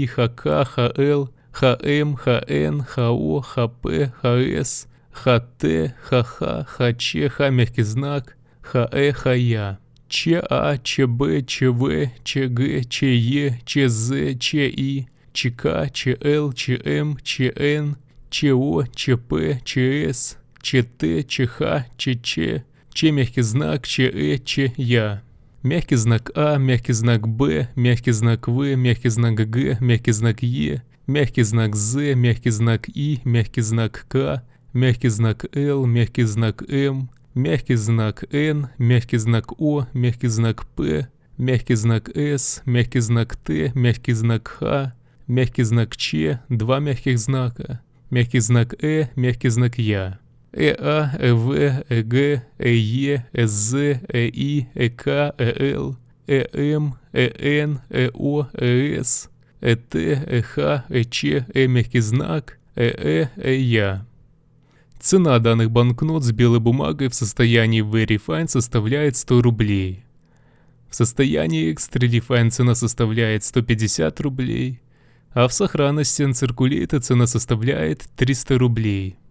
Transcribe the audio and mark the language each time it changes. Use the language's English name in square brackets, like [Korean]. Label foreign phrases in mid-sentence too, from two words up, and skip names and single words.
[Russian] ХК, ХЛ, ХМ, ХН, ХО, ХП, ХС, ХТ, ХХ, ХЧ, Х мягкий знак, ХЭ, ХЯ, ЧА, ЧБ, ЧВ, ЧГ, ЧЕ, ЧЗ, ЧИ, ЧК, ЧЛ, ЧМ, ЧН, ЧО, ЧП, ЧС, ЧТ, ЧХ, ЧЧ, Ч мягкий знак, ЧЭ, ЧЯ, мягкий знак А, мягкий знак Б, мягкий знак В, мягкий знак Г, мягкий знак Е, мягкий знак З, мягкий знак И, мягкий знак К, мягкий знак Л, мягкий знак М, мягкий знак Н, мягкий знак О, мягкий знак П, мягкий знак С, мягкий знак Т, мягкий знак Х, мягкий знак Ч, два мягких знака, мягкий знак мягкий знак Я, ЭА, ЭВ, ЭГ, ЭЕ, СЗ, ЭИ, ЭК, ЭЛ, ЭМ, ЭН, ЭО, ЭС, ЭТ, ЭХ, ЭЧ, мягкий знак, ЭЭ, ЭЯ. Цена данных банкнот с белой бумагой в состоянии [English] Very Fine [Russian] составляет 100 рублей. В состоянии [English] Extra Fine [Russian] цена составляет 150 рублей, а в сохранности Uncirculated цена составляет 300 рублей.